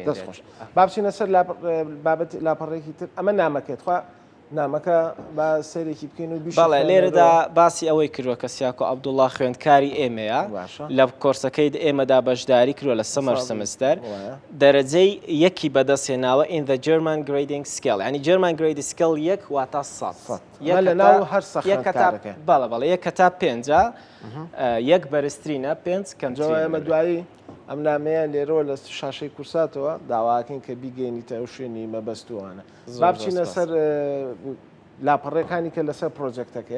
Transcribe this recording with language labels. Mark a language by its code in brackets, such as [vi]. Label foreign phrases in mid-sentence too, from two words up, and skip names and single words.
[ckb] بابچینە سەر بابەت لاپەڕێکی تر ئەمە نامەکەێت خوا نامەکە با سەرێکی بکەین و بەڵێ لێرەدا باسی ئەوەی کردووە کە سیاکۆ عەبدوڵڵا خوێندکاری ئێمەیە لە کۆرسەکەی ئێمەدا بەشداری کردووە لە سەمەر سەمستەر دەرەجەی یەکی بەدەستێناوە [en] in the German grading scale [ckb] ینی [en] German grading scale [ckb] یەک واتە 100 بەڵێ یەک تا 5 یەک بەرزترینە 5 ئەمە دوایی ئەم نامەیە لێرەوە لە شاشەی کورساتەوە داواکەین کە بیگەینیتە ئەو شوێنی مەبەستوانە با بچینە سەر لاپەڕێکانی کە لەسەر پرۆجێکتەکەیە